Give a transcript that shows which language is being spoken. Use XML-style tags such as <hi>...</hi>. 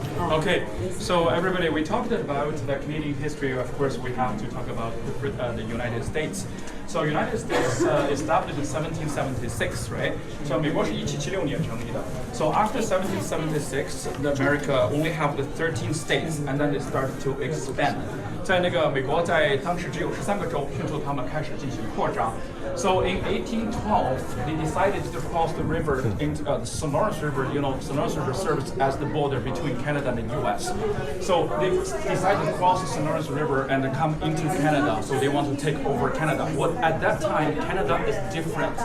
<en>Okay, so everybody, we talked about the Canadian history. Of course, we have to talk about the United States. So United States established in 1776, right? So</en> <zh>美国是1776年成立的.</zh> <en>So after 1776, the America only have the 13 states, and then they started to expand.</en> <zh>在那个美国在当时只有13个州，迅速他们开始进行扩张.</zh> <en>So in 1812, they decided to cross the river into the Sonoras River. You know, Sonoras River serves as the border between Canada and the U.S. So they decided to cross the Sonoras River and come into Canada. So they want to take over Canada. What at that time, Canada is different.</en>